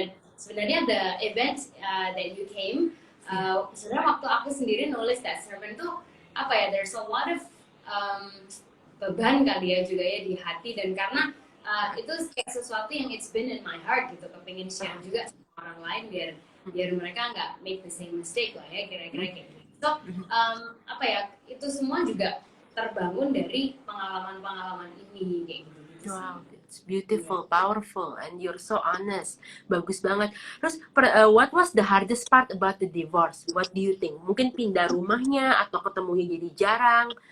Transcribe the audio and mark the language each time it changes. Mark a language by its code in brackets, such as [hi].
[id] Dan sebenarnya [en] the event that you came, [id] sebenarnya waktu aku sendiri nulis that sermon tuh apa ya, [en] there's a lot of [id] beban kali ya juga ya di hati, dan karena itu kayak sesuatu yang [en] it's been in my heart [id] gitu, kepingin share juga sama orang lain biar mereka nggak [en] make the same mistake [id] lah ya, kira-kira kayak gitu. So apa ya, itu semua juga terbangun dari pengalaman-pengalaman ini kayak gitu. [en] Wow, it's beautiful, powerful, and you're so honest. [id] Bagus banget. [en] Terus, what was the hardest part about the divorce? What do you think? [id] Mungkin pindah rumahnya atau ketemunya jadi jarang?